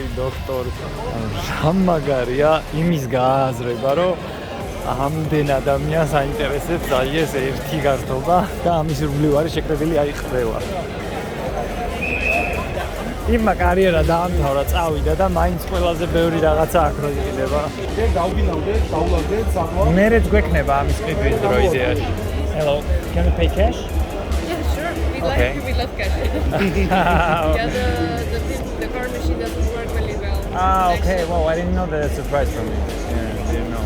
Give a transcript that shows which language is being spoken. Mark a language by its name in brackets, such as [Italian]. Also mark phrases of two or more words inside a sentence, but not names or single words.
[Georgian] სამაგარია იმის გააზრება, რომ ამდენ ადამიანს აინტერესებს აი ეს ერთი გართობა და ამის ირგვლივ არის შეკრებილი აი ყველა. იმმა კარიერა დაამთავრა, წავიდა და მაინც ყველაზე ბევრი რაღაცა აქ რო იყიდება. დავულავდე საკმაოდ. მერეც გვექნება ამის ყიდვის დრო იდეაში. [English] Hello, can we pay cash? Yeah, sure. Okay. We love cash. Yeah, the card machine doesn't work really well. Okay. Well, I didn't know that. That's a surprise for me. Yeah, I didn't know.